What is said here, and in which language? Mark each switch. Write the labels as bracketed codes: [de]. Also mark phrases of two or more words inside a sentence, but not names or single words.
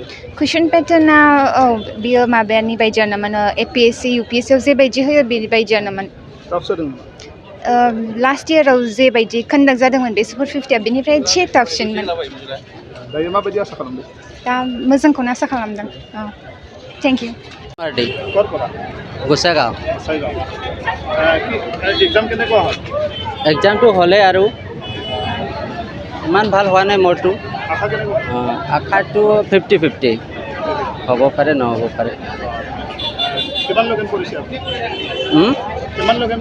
[brx] कुइसन पेटार्ना बियो माबानि बायदियानोमोन, एपिएससि इउपिएससियाव जेबायदि होयो बेबायदियानोमोन। टाफ जादों? लास्ट इयाराव जेबायदि कन्डाक्ट जादोंमोन बे सुपार 50 बेनिफ्राय एसे टाफसिनमोन दायो माबायदि आसा खालामदों दा मोजांखौनो आसा खालामदों [en] thank you [as] পাৰ্টি ক'ত পৰা গোসাগাঁও এক্সাম কেনেকুৱা হ'ল এক্সামটো হ'লে আৰু ইমান ভাল হোৱা নাই মোৰটো আশা কেনেকুৱা আশাটো 50-50 হ'ব পাৰে নহ'ব পাৰে কিমান লগেন কৰিছে আপুনি কিমান লগেন